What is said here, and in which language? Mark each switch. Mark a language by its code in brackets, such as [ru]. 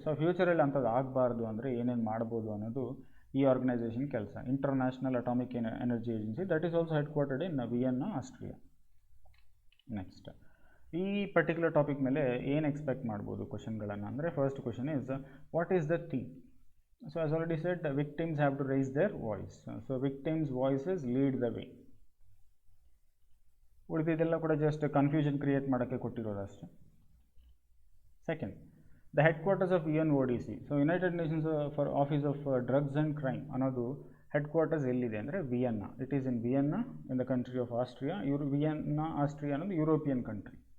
[kn] So ಫ್ಯೂಚರಲ್ಲಿ ಅಂಥದ್ದು ಆಗಬಾರ್ದು ಅಂದರೆ ಏನೇನು ಮಾಡ್ಬೋದು ಅನ್ನೋದು ಈ ಆರ್ಗನೈಸೇಷನ್ ಕೆಲಸ. [en] International atomic energy agency, that is also headquartered in Vienna, Austria. [kn] Next ಈ ಪರ್ಟಿಕ್ಯುಲರ್ ಟಾಪಿಕ್ ಮೇಲೆ ಏನು ಎಕ್ಸ್ಪೆಕ್ಟ್ ಮಾಡ್ಬೋದು ಕ್ವಶನ್ಗಳನ್ನು ಅಂದರೆ, [en] First question is what is the theme. So as already said, the victims have to raise their voice. So victims' voices lead the way. [kn] ಉಳಿದಿದ್ದೆಲ್ಲ ಕೂಡ just confusion create ಮಾಡೋಕ್ಕೆ ಕೊಟ್ಟಿರೋದು ಅಷ್ಟೇ. Second, [en] The headquarters of UNODC. [kn] So United Nations for office of drugs and crime ಅನ್ನೋದು head quarters ಎಲ್ಲಿದೆ ಅಂದರೆ Vienna. [en] It is in Vienna in the country of Austria. Vienna, Austria [kn] ಅನ್ನೋದು European country.